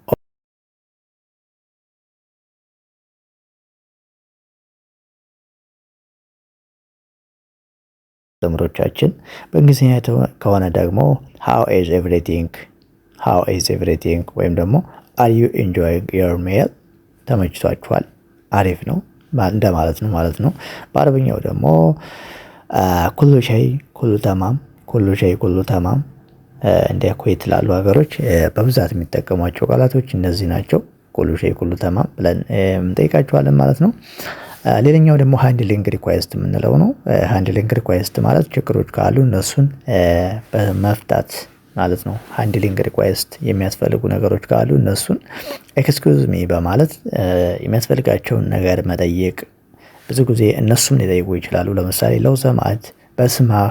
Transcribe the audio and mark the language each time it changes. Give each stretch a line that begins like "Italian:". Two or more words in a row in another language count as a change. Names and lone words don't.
Amharic: ተምሮቻችን በእንግሊዝኛ ከሆነ ደግሞ
English: how is everything፣ how is everything
Amharic: ወይም ደግሞ
English: are you enjoying your meal፣
Amharic: ተመችቷችኋል፣ አሪፍ ነው እንደማለት ነው ማለት ነው። በአረብኛው ደግሞ
Arabic: كل شي كله تمام፣ كل شي كله تمام።
Amharic: እንደ ኩዌት ላሉ ሀገሮች በብዛት የሚጠቀሟቸው ቃላቶች እነዚህ ናቸው።
Arabic: كل شي كله تمام
Amharic: ብለን እንጠይቃቸዋለን ማለት ነው። ሌላኛው ደግሞ
English: handling request
Amharic: የምንለው ነው።
English: handling request
Amharic: ማለት ችግሮች ካሉ እነሱን በመፍታት ማለት ነው።
English: handling request
Amharic: የሚያስፈልጉ ነገሮች ካሉ እነሱን
English: excuse me
Amharic: በማለት የሚያስፈልጋቸውን ነገር መጠየቅ። ብዙ ጊዜ እነሱም ሊጠይቁ ይችላሉ። ለምሳሌ
Arabic: لو سمحت፣
Amharic: በስማህ፣